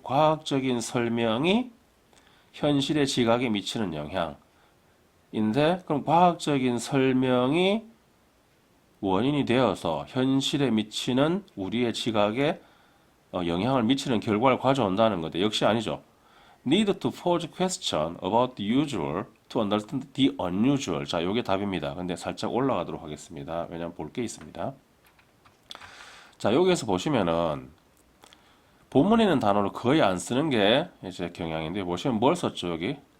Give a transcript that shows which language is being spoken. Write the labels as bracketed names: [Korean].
[Korean] 과학적인 설명이 현실의 지각에 미치는 영향인데, 그럼 과학적인 설명이 원인이 되어서 현실에 미치는 우리의 지각에 영향을 미치는 결과를 가져온다는 건데 역시 아니죠. [English] Need to pose question about the usual to understand the unusual. [Korean] 자, 요게 답입니다. 근데 살짝 올라가도록 하겠습니다. 왜냐면 볼 게 있습니다. 자, 여기에서 보시면은 본문에 있는 단어를 거의 안 쓰는 게 이제 경향인데 보시면 뭘 썼죠, 여기?